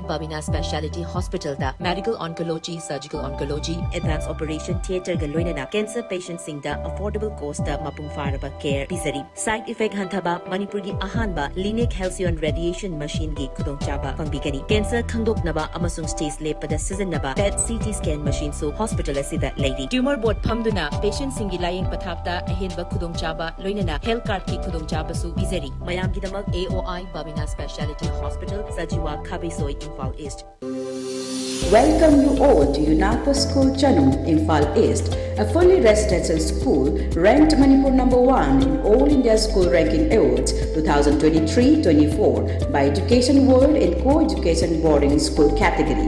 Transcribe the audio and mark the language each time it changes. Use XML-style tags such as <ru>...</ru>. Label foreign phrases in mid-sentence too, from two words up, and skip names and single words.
<mni>Babina Speciality Hospital da</mni> <en>medical oncology, surgical oncology, advanced operation theatre</en> <mni>ga loinana</mni> <en>cancer patients</en> <mni>sing da</mni> <en>affordable cost</en> <mni>da mapung faraba care pisari.</mni> <en>Side effect</en> <mni>hantaba Manipur gi ahanba Lineage Halcyon</mni> <en>radiation machine</en> <mni>gi khudong chaba pangbigani. Cancer khangdoknaba amasung stage lepada sizinaba</mni> <en>PET CT scan machine</en> <mni>so hospital asida lady.</mni> <en>Tumor board</en> <mni>phamduna patient sing gi laying pathapta ahenba khudong chaba loinana</mni> <en>health card</en> <mni>ki khudong chaba su pisari. Mayam gi damak AOI Babina Speciality Hospital, Sajiwa Kabisoi, Imphal East.</mni> <en>Welcome you all to UNAPA School Chanum, Imphal East, a fully residential school ranked Manipur #1 in All India School Ranking Awards 2023-24 by Education World in Co-Education Boarding School category.</en>